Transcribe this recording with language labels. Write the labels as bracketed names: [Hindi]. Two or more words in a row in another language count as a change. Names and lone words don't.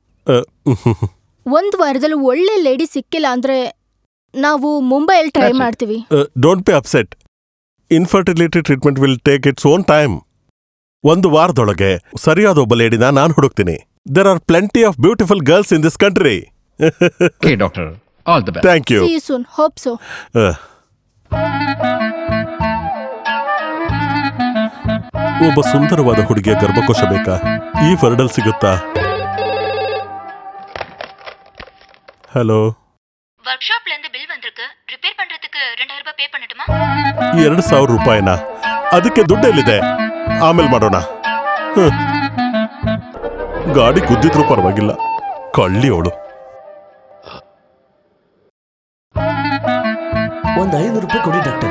[Kannada] 1 ವಾರದಲ್ಲಿ ಒಳ್ಳೆ ಲೇಡಿ ಸಿಕ್ಕಿಲ್ಲ ಅಂದ್ರೆ ನಾವು ಮುಂಬೈಯಲ್ಲಿ ಟ್ರೈ ಮಾಡ್ತೀವಿ. [English] Don't be upset. Infertility treatment will take its own time. [Kannada] 1 ವಾರದೊಳಗೆ ಸರಿಯಾದ ಒಬ್ಬ ಲೇಡಿನ ನಾನು ಹುಡುಕ್ತೀನಿ. [English] There are plenty of beautiful girls in this country. Okay, doctor. All the best. Thank you. See you soon. Hope so. [Kannada] ಒಬ್ಬ ಸುಂದರವಾದ ಹುಡುಗಿಯ ಗರ್ಭಕೋಶ ಬೇಕಾ? ಈ ವರ್ಡಲ್ ಸಿಗುತ್ತಾ? ஹலோ, [Tamil] ವರ್ಕ್‌ಶಾಪ್ல இருந்து பில் வந்திருக்கு. ರಿಪೇರ್ பண்றதுக்கு 2000 ರೂಪಾಯಿ ಪೇ பண்ணட்டுமா? [Kannada] 2000 ರೂಪಾಯಿನಾ? ಅದಕ್ಕೆ ದುಡ್ಡು ಎಲ್ಲಿದೆ? ಆಮೇಲೆ ಮಾಡೋಣ. ಗಾಡಿ ಕುದ್ದಿದ್ರೂ ಪರವಾಗಿಲ್ಲ. ಕಳ್ಳಿ ಅವಳು. ಒಂದು 500 ರೂಪಾಯಿ ಕೊಡಿ ಡಾಕ್ಟರ್.